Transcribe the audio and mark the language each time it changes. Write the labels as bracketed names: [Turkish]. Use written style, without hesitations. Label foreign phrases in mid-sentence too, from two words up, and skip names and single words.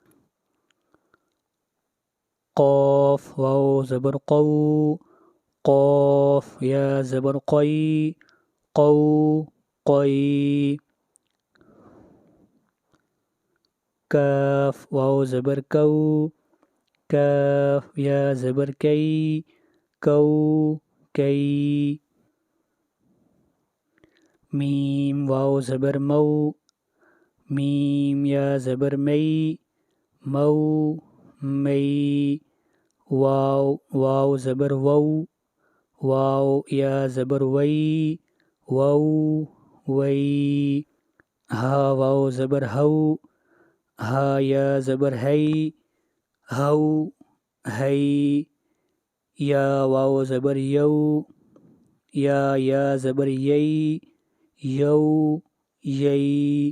[Urdu] قاف، واو زبر قو، قاف، یا زبر قی، قو، قی۔ کاف، واو زبر کو، کاف، یا زبر کی، کو، کی۔ میم، واو زبر مو، میم، یا زبر می، مو، می۔ واو، واو زبر وو، واو، یا زبر وی، وو، وی۔ ہا، واو زبر ہو، ہا، یا زبر ہی، ہو، ہی۔ یا، واو زبر یو، یا زبر یی، یو، یی۔